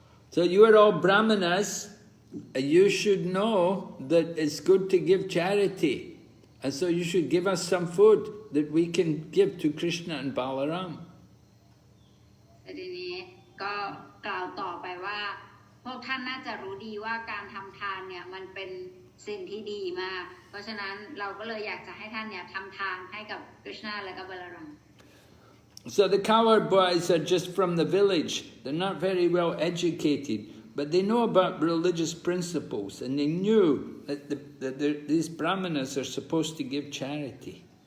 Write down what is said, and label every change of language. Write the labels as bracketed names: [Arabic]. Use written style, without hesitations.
[English] So you are all Brāhmaṇas, you should know that it's good to give charity, and so you should give us some food that we can give to Krishna and Balaram. [Thai] ทีนี้ก็กล่าวต่อไปว่าพวกท่านน่าจะรู้ดีว่าการทำทานเนี่ยมันเป็นสิ่งที่ดีมากเพราะฉะนั้นเราก็เลยอยากจะให้ท่านเนี่ยทำทานให้กับคริชนาและก็บาลารัม [English] So the cowherd boys are just from the village. They're not very well educated, but they know about religious principles, and they knew that these Brāhmaṇas are supposed to give charity.